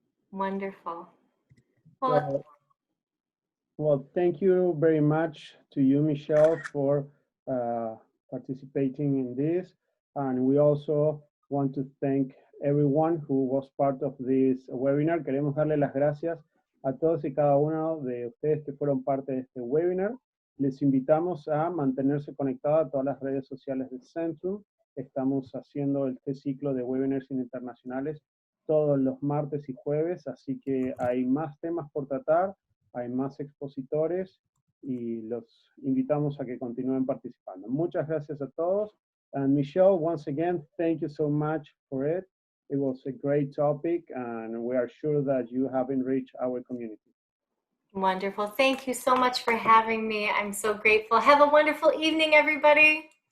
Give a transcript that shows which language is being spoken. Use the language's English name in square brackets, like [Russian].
[English] Wonderful. Well, thank you very much to you, Michelle, for participating in this. And we also want to thank everyone who was part of this webinar. [Spanish] Queremos darle las gracias a todos y cada uno de ustedes que fueron parte de este webinar. Les invitamos a mantenerse conectados a todas las redes sociales del Centrum. Estamos haciendo este ciclo de webinars internacionales todos los martes y jueves, así que hay más temas por tratar, hay más expositores y los invitamos a que continúen participando. Muchas gracias a todos. [English] And Michelle, once again, thank you so much for it. It was a great topic, and we are sure that you have enriched our community. Wonderful. Thank you so much for having me. I'm so grateful. Have a wonderful evening, everybody.